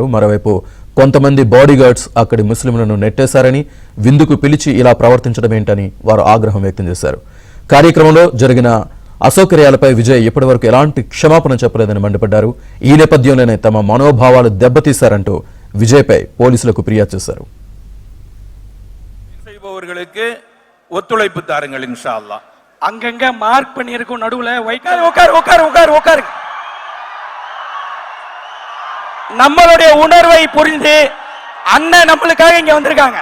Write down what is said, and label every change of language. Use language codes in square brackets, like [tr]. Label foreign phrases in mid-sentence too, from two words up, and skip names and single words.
[te] మరోవైపు కొంతమంది బాడీగార్డ్స్ అక్కడి ముస్లింలను నెట్టేశారని, విందుకు పిలిచి ఇలా ప్రవర్తించడం ఏంటని వారు ఆగ్రహం వ్యక్తం చేశారు. కార్యక్రమంలో జరిగిన అసౌకర్యాలపై విజయ్ ఇప్పటివరకు ఎలాంటి క్షమాపణ చెప్పలేదని మండిపడ్డారు. ఈ నేపథ్యంలోనే తమ మనోభావాలు దెబ్బతీశారంటూ విజయ్పై పోలీసులకు ఫిర్యాదు చేశారు. [ta] ஒத்துழைப்பு தாருங்கள் [ar] إن شاء الله. [ta] அங்கங்க மார்க் பண்ணியிருக்கும் நடுவுல உட்காரு நம்மளுடைய உணர்வை புரிந்து அண்ணன் நம்மளுக்காக இங்க வந்திருக்காங்க.